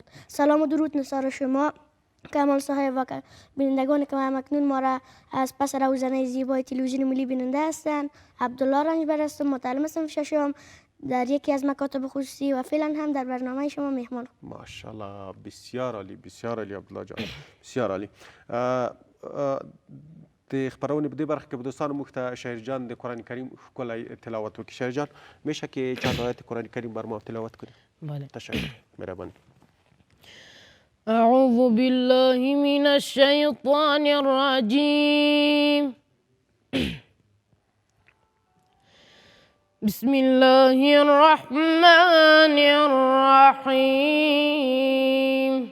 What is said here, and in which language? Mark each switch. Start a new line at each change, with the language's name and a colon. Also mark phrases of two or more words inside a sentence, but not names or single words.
Persian: سلام و درود نثار شما کمال صاحب و بینندگان که همکنون ما را از پس روزنه زیبای تلویزیون ملی بیننده هستند. عبدالله رنجبر هستم، متعلم صنف ششم در یکی از مکاتب خصوصی و فعلا هم در برنامه شما مهمان. ماشاءالله، بسیار عالی، بسیار عالی عبدالله جان، بسیار عالی.
Pashto: د خپرونې په دې برخه کې به دوستانو موږ ته شهیر جان د قرآن کریم ښکلی تلاوت وکړي.
Persian: شهیر جان میشه که چند آیت قرآن کریم بر ما تلاوت کنی؟ بله. تشکر، مهربانی.
Arabic: اعوذ بالله من الشیطان الرجیم. بسم الله الرحمن الرحیم.